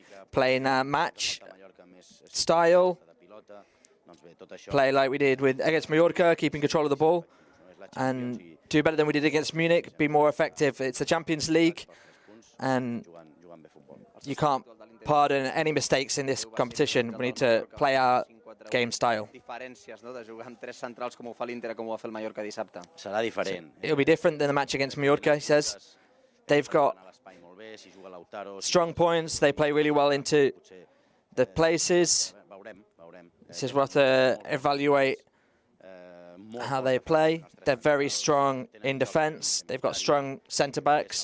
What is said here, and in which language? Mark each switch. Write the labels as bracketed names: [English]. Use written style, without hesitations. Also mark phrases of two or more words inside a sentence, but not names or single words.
[English] Playing match style, play like we did against Mallorca, keeping control of the ball, and do better than we did against Munich, be more effective. It's the Champions League, and you can't pardon any mistakes in this competition. We need to play our game style. [Catalan] Diferències, no?, de jugar amb tres centrals com ho fa l'Inter, com ho va fer el Mallorca dissabte. Serà diferent. [English] It'll be different than the match against Mallorca, he says. They've got strong points. They play really well into the places. He says we'll have to evaluate how they play. They're very strong in defence. They've got strong centre-backs.